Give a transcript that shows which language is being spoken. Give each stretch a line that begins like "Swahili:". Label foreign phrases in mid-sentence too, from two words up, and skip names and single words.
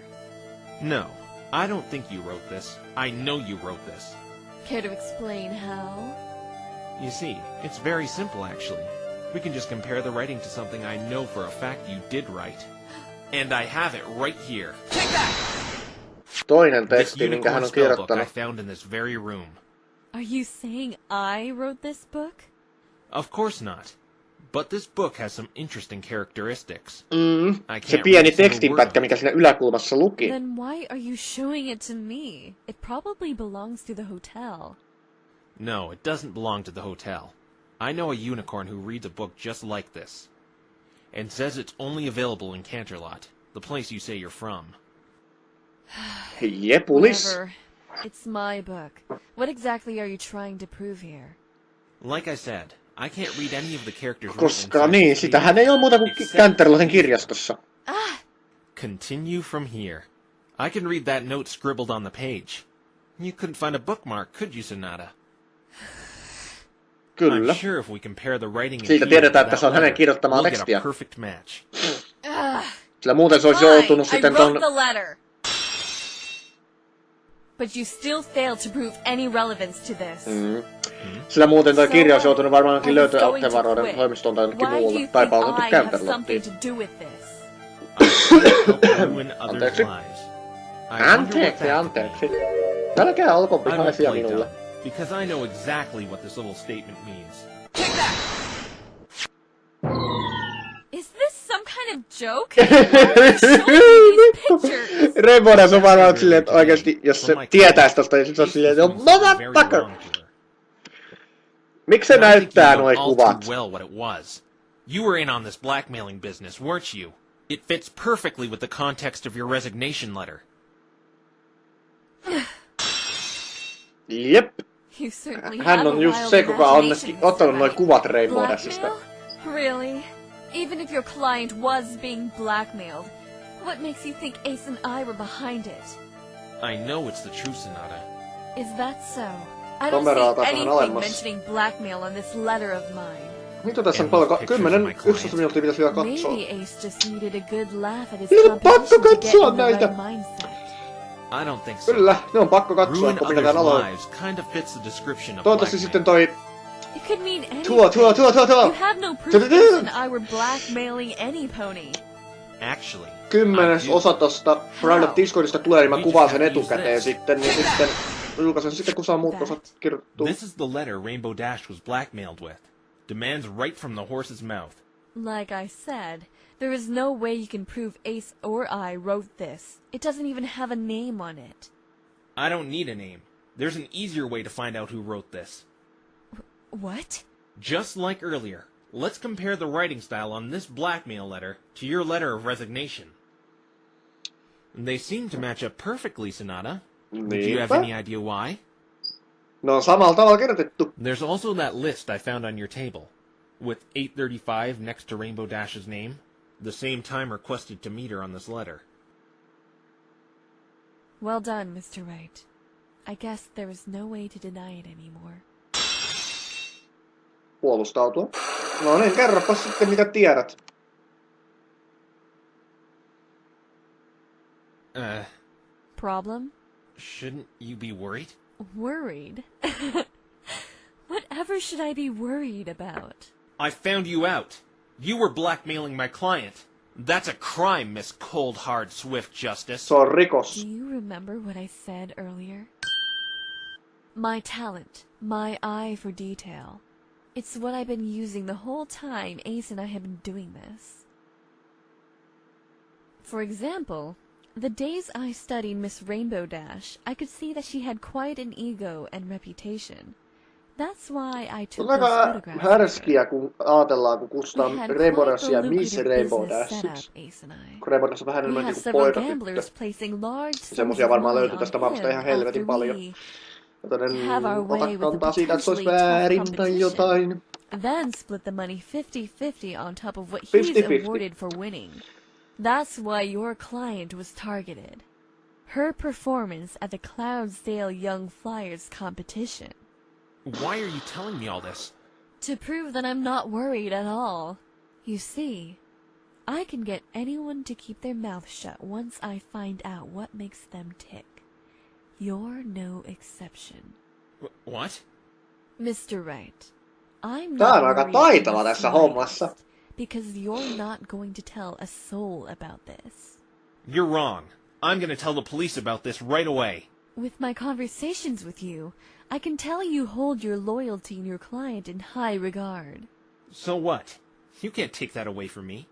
English: No, I don't think you wrote this. I know you wrote this. Care to explain how? You see, it's very simple actually. We can just compare the writing to something I know for a fact you did write. And I have it right here.
Finnish: Toinen
English: This
Finnish: teksti, minkä hän
English: unicorn
Finnish: on
English: spellbook I
Finnish: kirjoittanut.
English: found in this very room. Are you saying I wrote this book? Of course not. But this book has some interesting characteristics. I
Finnish: Se
English: can't
Finnish: pieni
English: read a single word
Finnish: tekstinpätkä,
English: of
Finnish: mikä
English: it.
Finnish: siinä yläkulmassa luki.
English: Then why are you showing it to me? It probably belongs to the hotel. No, it doesn't belong to the hotel. I know a unicorn who reads a book just like this. And says it's only available in Canterlot, the place you say you're from.
Finnish: Jepulis.
English: Whatever. It's my book. What exactly are you trying to prove here? Like I said, I can't read any of the characters written
Finnish: Koska
English: inside
Finnish: niin,
English: this
Finnish: sitähän
English: page,
Finnish: ei ole muuta kuin
English: except
Finnish: Canterlotin kirjastossa.
English: Continue from here. I can read that note scribbled on the page. You couldn't find a bookmark, could you, Sonata?
Finnish: Kyllä.
English: I'm sure if we compare the writing in
Finnish: Siitä
English: here
Finnish: tiedetään,
English: to
Finnish: että
English: that
Finnish: se on hänen
English: letter,
Finnish: kirjoittamaa
English: we'll get
Finnish: tekstiä.
English: a perfect match.
Finnish: Sillä muuten se olisi
English: Fine,
Finnish: joutunut
English: I
Finnish: sitten
English: wrote
Finnish: ton...
English: the letter. But you still failed to prove any relevance to this.
Finnish: Sillä muuten toi
English: So
Finnish: kirja olisi
English: what?
Finnish: joutunut varmaankin
English: I was
Finnish: löytyä
English: going to
Finnish: Optevaroiden
English: quit.
Finnish: toimistoon tai jonnekin
English: Why do
Finnish: muulle.
English: you
Finnish: Tai
English: think
Finnish: palautettu
English: I have
Finnish: Canterlottiin.
English: something to do with this? I can't help ruin others'
Finnish: Anteeksi.
English: lives. I wonder what
Finnish: Anteeksi,
English: that could
Finnish: anteeksi. Älkää olko
English: be. I won't
Finnish: vihaisia
English: play
Finnish: minulle.
English: dumb, because I know exactly what this little statement means. Is this some kind of joke? Why are you showing me these pictures?
Finnish: Rainbow on varmaan silleen, että oikeesti, jos se tietäis tosta, niin sit se on silleen, että motherfucker! Miksi se
English: And I think you
Finnish: näyttää
English: know
Finnish: noi
English: all
Finnish: kuvat?
English: too well what it was. You were in on this blackmailing business, weren't you? It fits perfectly with the context of your resignation letter.
Finnish: Jep.
English: You certainly
Finnish: Hän
English: have
Finnish: on
English: a
Finnish: just
English: wild
Finnish: se, kuka on
English: imagination,
Finnish: ottanut
English: Mr.
Finnish: noi
English: Wright.
Finnish: kuvat Rainbow Dashista.
English: Blackmail? Really? Even if your client was being blackmailed, what makes you think Ace and I were behind it? I know it's the truth, Sonata. Is that so? I don't
Finnish: Kameraa
English: see
Finnish: taas vähän
English: anything
Finnish: alemmas.
English: mentioning blackmail on this letter of mine.
Finnish: Mitä tässä on
English: And
Finnish: paljon?
English: those pictures of my
Finnish: 10-11 minuuttia pitäisi vielä katsoa.
English: Maybe Ace just needed a good laugh at his
Finnish: Niiden on pakko
English: competition to get
Finnish: katsoa
English: in the
Finnish: näitä.
English: right mindset. I don't think so.
Finnish: Kyllä, ne on pakko katsoa,
English: Ruin
Finnish: kun mikä täällä
English: others'
Finnish: on.
English: lives kind of fits the description of
Finnish: Toivottavasti sitten
English: blackmail.
Finnish: toi...
English: It could mean anything.
Finnish: Tuo!
English: You have no proof Ace and I were blackmailing any pony. Actually,
Finnish: 10.
English: I do.
Finnish: osa tosta Private Discordista tulee, niin mä
English: We
Finnish: kuvaan
English: just
Finnish: sen
English: have to use
Finnish: etukäteen
English: this.
Finnish: sitten, niin sitten julkaisen sitten, kun saa muut osat kirjoittua.
English: This is the letter Rainbow Dash was blackmailed with. Demands right from the horse's mouth. Like I said, there is no way you can prove Ace or I wrote this. It doesn't even have a name on it. I don't need a name. There's an easier way to find out who wrote this. What? Just like earlier, let's compare the writing style on this blackmail letter to your letter of resignation. They seem to match up perfectly, Sonata. Do you have any idea why?
Finnish: No on samalla tavalla kirjoitettu.
English: There's also that list I found on your table, with 8:35 next to Rainbow Dash's name, the same time requested to meet her on this letter. Well done, Mr. Wright. I guess there was no way to deny it anymore.
Finnish: Puolustautua. No niin, kerropas sitten mitä tiedät.
English: Problem? Shouldn't you be worried? Worried? Whatever should I be worried about? I found you out. You were blackmailing my client. That's a crime, Miss Cold Hard Swift Justice.
Finnish: Se on rikos.
English: Do you remember what I said earlier? My talent, my eye for detail. It's what I've been using the whole time Ace and I have been doing this. For example, the days I studied Miss Rainbow Dash, I could see that she had quite an ego and reputation. That's why I took those photographs.
Finnish: Härskiä, kun ajatellaan, kun kutsutaan Rainbow Dashia Miss Rainbow Dashiksi. Kun Rainbow Dash on vähän enemmän niinku poikatyttö. Semmosia varmaan löytyy tästä maailmasta ihan helvetin paljon. Joten ota kantaa siitä, että se olisi väärin tai jotain.
English: Then split the money 50-50 on top of what he's awarded for winning. That's why your client was targeted. Her performance at the Cloudsdale Young Flyers competition. Why are you telling me all this? To prove that I'm not worried at all. You see, I can get anyone to keep their mouth shut once I find out what makes them tick. You're no exception. What? Mr. Wright, I'm
Finnish: Tää
English: not
Finnish: on aika
English: worried
Finnish: taitava tässä hommassa.
English: because you're not going to tell a soul about this. You're wrong. I'm gonna tell the police about this right away. With my conversations with you, I can tell you hold your loyalty and your client in high regard. So what? You can't take that away from me.